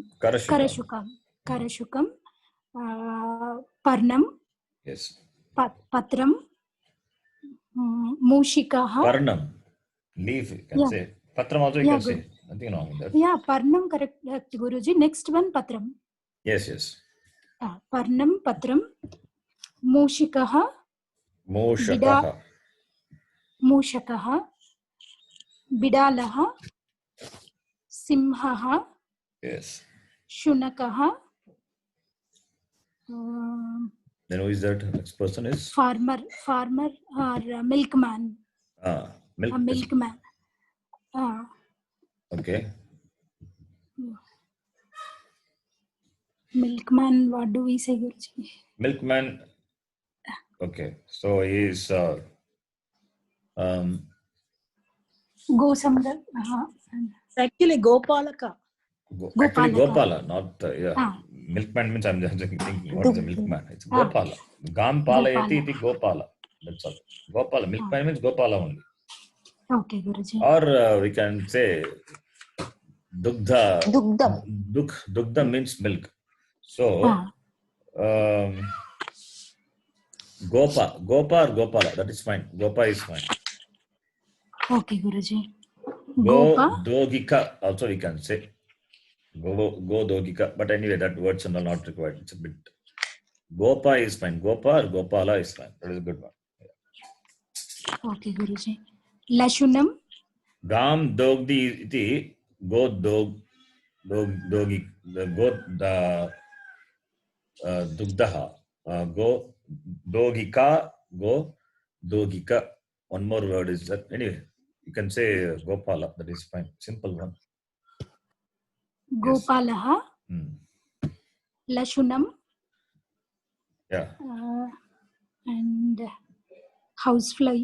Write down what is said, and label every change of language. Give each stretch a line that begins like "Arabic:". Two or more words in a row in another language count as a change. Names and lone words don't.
Sanskrit: Karashukam. कराशुकम्। पर्णम्.
English: Yes.
Sanskrit: पत्रम्। मूषिकः. Parnam,
English: leaf, you can Yeah. say. Patram also you Yeah, can say. good. Nothing wrong with that. Yeah, Parnam correct, Guruji. Next one,
Sanskrit: Patram.
English: Yes, yes.
Sanskrit: पर्णम्, पत्रम्। मूषिकः. Moshakaha. मूषकः। बिडालः. Simhaha.
English: Yes.
Sanskrit: Shunakaha.
English: Then who is that? Next person is? Farmer or milkman. Milk. A milkman. Okay. Milkman, what do we say, Guruji? Milkman. Okay. So he is
Sanskrit: Gosamdar.
English: It's actually Gopalaka. actually
Sanskrit: Gopalaka.
English: Gopala, not milkman means I'm just thinking what is a milkman? It's Gopala.
Sanskrit: गां पालयति इति गोपालः.
English: That's all. Gopala. Milkman means Gopala only. Okay, Guruji. Or we can say Dugdha.
Sanskrit: Dugdam.
English: Dugdha means milk. So Gopa or Gopala, that is fine. Gopa is fine. Okay, Guruji.
Sanskrit: Go Gopa.
English: Dogika also we can say.
Sanskrit: गो दोगिका.
English: But anyway, that words are not required. It's a bit. Gopa is fine. Gopa or Gopala is fine. That is a good one. Okay, Guruji.
Sanskrit: Lashunam. गां दोग्धि इति गो दोग्धि गो दुग्धः. गो दोगिका। गो दोगिका.
English: One more word is that. Anyway, you can say Gopala. That is fine. Simple one.
Sanskrit: गोपालः। लशुनम्.
English: Yeah. And housefly.